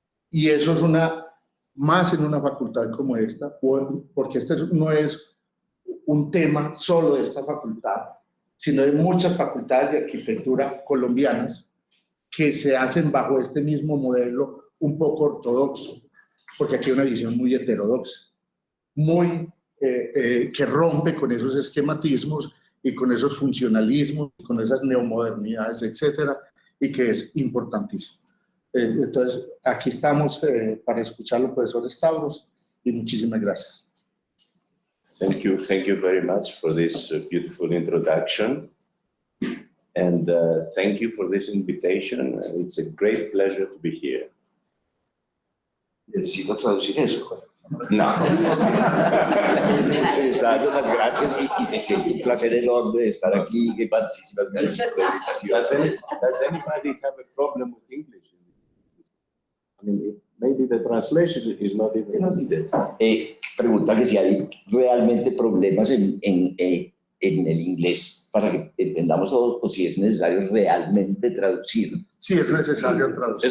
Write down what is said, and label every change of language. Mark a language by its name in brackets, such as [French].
[Spanish] Y eso es más en una facultad como esta, porque este no es un tema solo de esta facultad, sino de muchas facultades de arquitectura colombianas que se hacen bajo este mismo modelo un poco ortodoxo, porque aquí hay una visión muy heterodoxa, muy que rompe con esos esquematismos y con esos funcionalismos, con esas neomodernidades, etcétera, y que es importantísimo. Entonces, aquí estamos para escucharlo, profesor Stavros, y muchísimas gracias. [English] Thank you very much for this beautiful introduction. And thank you for this invitation. It's a great pleasure to be here. [Spanish] Necesito traducir eso. No. Les dando las gracias y me siento un placer enorme de estar aquí. Muchísimas gracias por la invitación. [English] Does anybody have a problem with English? I mean, maybe the translation is not even needed. [Spanish] Pregunta que si hay realmente problemas en el inglés para que entendamos todos o si es necesario realmente traducir. Sí, es necesario traducir.